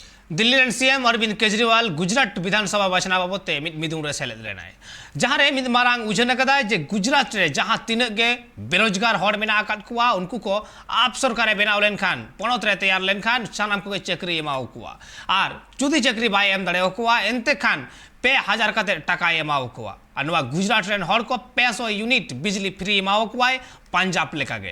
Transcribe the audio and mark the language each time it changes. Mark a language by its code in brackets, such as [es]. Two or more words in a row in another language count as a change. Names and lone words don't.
[sat] दिल्ली रेन सीएम अरविंद केजरीवाल गुजरात विधानसभा बाछना बाबते मिदुंग रे सेलेद लेनाय जहां रे मिद मारांग उजन कदाय जे गुजरात रे जहां तिनक गे बेरोजगार हड़ मेना आकाद कुआ उनको को आप सरकारे बनाव लेन खान पणत रे तैयार लेन खान सानाम को चक्री एमाव कुआ आर जुदी चक्री बाय एम दड़े कुआ एनते खान 2000 कते टाका एमाव कुआ अनवा गुजरात रेन हड़ को 500 यूनिट बिजली फ्री एमाव कुआ पंजाब लेका गे।